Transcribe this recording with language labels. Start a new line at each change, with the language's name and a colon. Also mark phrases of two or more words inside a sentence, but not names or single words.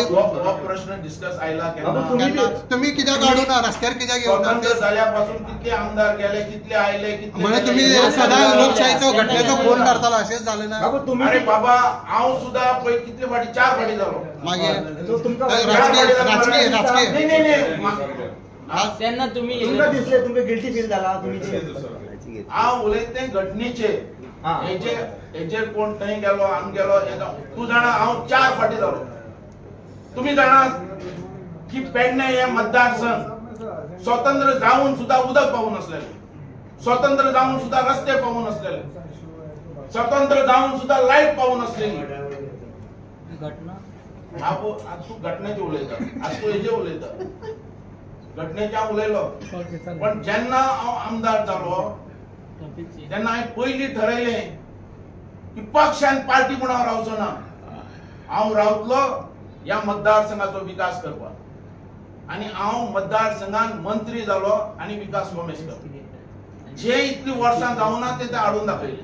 Konkani: हो प्रश्न डिस्कस आयला बाबा, केन्ना त्यांना- तुम्ही कित्याक काढू ना रस्त्यार कित्याक येऊ ना स्वतंत्र झाल्यापासून कितले आमदार गेले कितले आयले कितले
Marathi: म्हणजे गेले, तुम्ही कितले सदा गेले. लोकशाहीचो घटनेचो फोन करताला असेच झालं ना
Konkani: बाबा तुम्ही अरे बाबा हांव सुद्धा पळय कितले फाटी 4 फाटी जालो मागीर तो तुमका राजकीय राजकीय राजकीय
Marathi: नाही नाही नाही मा- त्यांना तुम्ही
Konkani: तुमका दिसले तुमका
English: guilty feel
Konkani: झाला तुम्ही हांव उलयते घटनेचे हा. हेजेर कोण थंय गेलो हांग गेलो तूं जाणा हांव 4 फाटी जालो तुम्ही जाणा की पेडणे हे मतदारसंघ स्वतंत्र जाऊन सुद्धा उदक पावून असलेले स्वतंत्र जाऊन सुद्धा रस्ते पावून असलेले स्वतंत्र जाऊन सुद्धा लाईट पावून असलेली घटना आज तू घटनेचे उलयता आज तू हेजे उलयता घटनेचे हांव उलयलो पण जेन्ना हांव आमदार जालो तेन्ना हांवें पयलीं ठरयलें की पक्ष आनी पार्टी म्हूण हांव रावचो ना हांव रावतलो ह्या मतदारसंघाचो विकास करपाक आनी हांव मतदारसंघान मंत्री जालो आनी विकास कोमेश करता जे इतली वर्सां जावना ते हाडून दाखयले